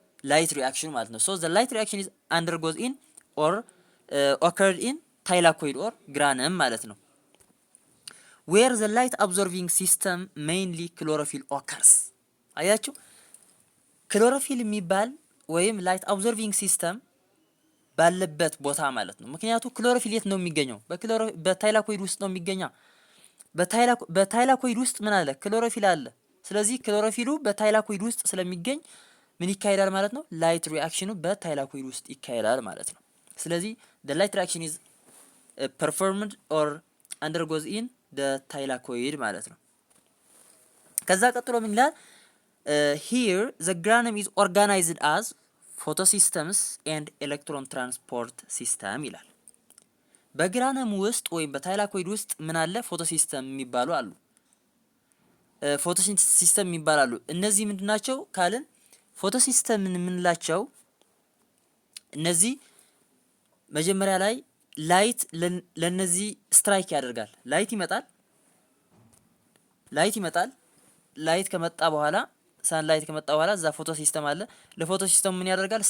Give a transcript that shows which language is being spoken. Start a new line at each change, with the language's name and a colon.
English: ላይት ሪአክሽን ማለት ነው። so the light reaction is undergoes in or occurred in thylakoid or granum ማለት ነው። where the light absorbing system mainly chlorophyll occurs።
Amharic: አያችሁ ክሎሮፊል የሚባል ወይም ላይት አብዞርቪንግ ሲስተም ባለበት ቦታ ማለት ነው። ምክንያቱም ክሎሮፊል የት ነው የሚገኘው? በታይላኮይድ ውስጥ ነው የሚገኘው። በታይላኮይድ ውስጥ ምን አለ? ክሎሮፊል አለ። ስለዚህ ክሎሮፊሉ በታይላኮይድ ውስጥ ስለሚገኝ ምን ይካሄዳል ማለት ነው? ላይት ሪአክሽኑ በታይላኮይድ ውስጥ ይካሄዳል ማለት ነው። ስለዚህ
English: the light reaction is performed or undergoes in the thylakoid
Amharic: ማለት ነው። ከዛ ቀጥሎ ምን ይላል?
English: Here the granum is organized as photosystems and electron transport system ይላል።
Amharic: በግራነም ውስጥ ወይም በታይላኮይድ ውስጥ ምን አለ? ፎቶሲስተም የሚባሉ አሉ። ፎቶሲስተም የሚባሉ እነዚህ ምንድናቸው ካልን ፎቶሲስተምን የምንላቸው እነዚህ መጀመሪያ ላይ ላይት ለነዚህ ስትራይክ ያደርጋል። ላይት ይመጣል። ላይት ከመጣ በኋላ ሳንላይት ከመጣ በኋላ እዛ ፎቶሲስተም አለ። ለፎቶሲስተሙ ምን ያደርጋል?